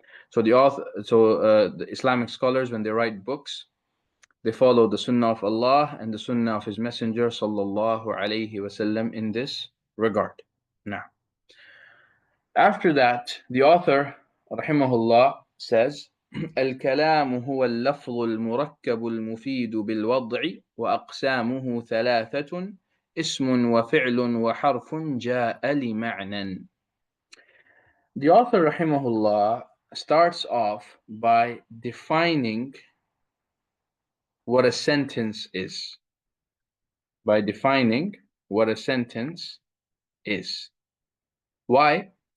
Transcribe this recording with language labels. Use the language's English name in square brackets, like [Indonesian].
[English] So the Islamic scholars, when they write books, they follow the sunnah of Allah and the sunnah of his messenger sallallahu alaihi wasallam in this regard. Now, after that, the author rahimahullah says, [Arabic] الكلام هو اللفظ المركب المفيد بالوضع وأقسامه ثلاثة اسم وفعل وحرف جاء لمعنى. [English] The author rahimahullah starts off by defining what a sentence is. By defining what a sentence is. Why?